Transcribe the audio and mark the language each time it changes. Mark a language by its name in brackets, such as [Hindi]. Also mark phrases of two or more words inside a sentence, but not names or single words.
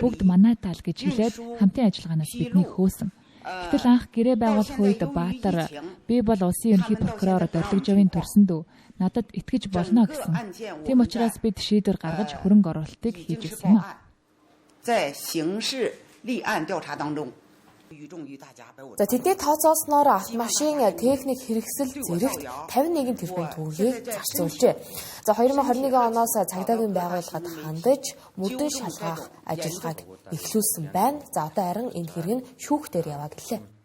[Mongolian] Бүгд манай тал гэж хэлээд хамтын ажиллагаанаас биднийг хөөсөн. Гэтэл анх гэрээ байгуулах үед Баатар би бол улсын ерөнхий прокурор Дорилгожавын төрсөндөө надад итгэж болно гэсэн. Тийм учраас бид шийдвэр гаргаж хөрөнгө оруулалтыг хийж ирсэн юм а. [Chinese] 在刑事立案调查当中 [Mongolian] За тэдний тооцоолсноор автомашин техник хэрэгсэл зэрэгт 51 тэрбум төгрөгийг зарцуулжээ. За 2021 оноос цагдаагийн байгууллагад хандаж мөрдөн шалгаах ажиллагааг эхлүүлсэн байна. За одоо харин энэ хэрэг нь шүүхтээр яваа гэлээ.